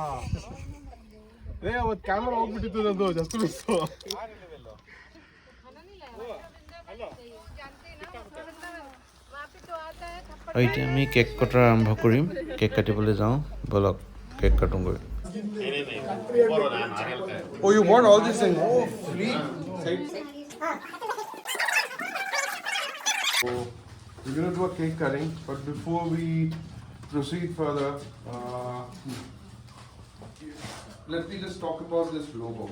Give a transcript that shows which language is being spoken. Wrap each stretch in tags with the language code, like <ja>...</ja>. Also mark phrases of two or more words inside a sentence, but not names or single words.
<kn>ಅವತ್ತು ಕ್ಯಾಮರಾ ಹೋಗ್ಬಿಟ್ಟಿತ್ತು ನಂದು,</kn> <en>just miss.</en> <as>আৰু এতিয়া আমি কেক কটাৰ আৰম্ভ কৰিম। কেক কাটিবলৈ যাওঁ, ব'লক কেক কাটোঁগৈ।</as> <en>Oh, you bought all these things? Oh, free? So we're gonna do a cake cutting, but before we proceed further, let me just talk about this logo.</en>